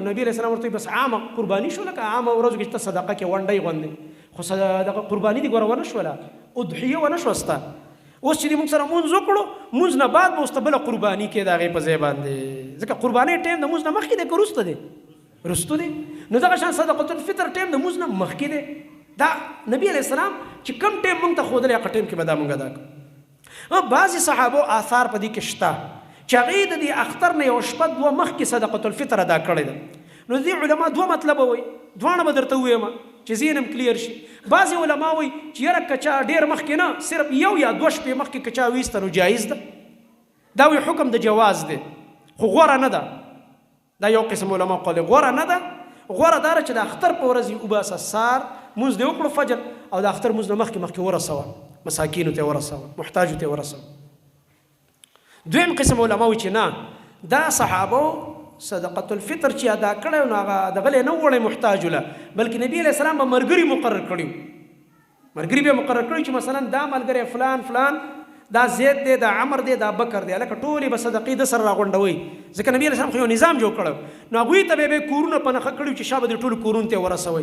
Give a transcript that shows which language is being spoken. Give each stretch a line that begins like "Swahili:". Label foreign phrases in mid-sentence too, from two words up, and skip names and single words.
Pashto: نبی
Arabic: علیه السلام
Pashto: ورته بس عامه قرباني شو لکه عامه ورځو کې ته صدقه کې ونډۍ غوندې خو صدقه قرباني دې ګوره ونه شوله اضحیه ونه شوه ستا اوس چې موږ سره مونځ وکړو مونځ نه بعد به اوس ته بله قرباني کې د هغې په ځای باندې ځکه قربانۍ ټایم د مونځ نه مخکې دی که وروسته دی رستو دی نو دغه شان
Arabic: صدقة الفطر
Pashto: ټایم د مونځ نه مخکې دی. دا نبی
Arabic: علیه السلام
Pashto: چې کوم ټایم موږ ته ښودلی هغه ټایم کې به دا موږ ادا کړو. بعضې صحابو آثار په دې کې شته چې هغې د دې اختر نه یو شپه دوه مخکې
Arabic: صدقة الفطر
Pashto: ادا کړې ده. نو دې علما دوه مطلبه وایي دواړه به درته ووایم چې ذهن هم کلیر شي. بعضې علما وایي چې یاره که چا ډېر مخکې نه صرف یو یا دوه شپې مخکې که چا ویسته نو جایز ده. دا وایي حکم د جواز دی خو غوره نه ده. دا یو قسم علما قول غوره نه ده. غوره دا چې د اختر په ورځ یې وباسه سار مونځ دې وکړو فجر او د اختر مونځ نه مخکې ورسوه مساکینو ته ورسوه محتاجو ته ورسوه. دویم قسم علما وایي چې نه دا صحابو
Arabic: صدقة الفطر
Pashto: چې ادا کړی نو هغه دغلی نه وړی محتاجو له بلکې نبي
Arabic: علیه السلام
Pashto: به ملګري مقرر کړي ملګري به مقرر کړي چې مثلا دا ملګری فلان فلان دا زید دی دا عمر دی دا بکر دی هلکه ټولې به صدقې د سره راغونډوئ ځکه نبي
Arabic: علیه السلام
Pashto: خو یو نظام جوړ کړی نو هغوی ته به کورونه په نښه کړي چې شا به د ټولو کورونو ته ورسوئ.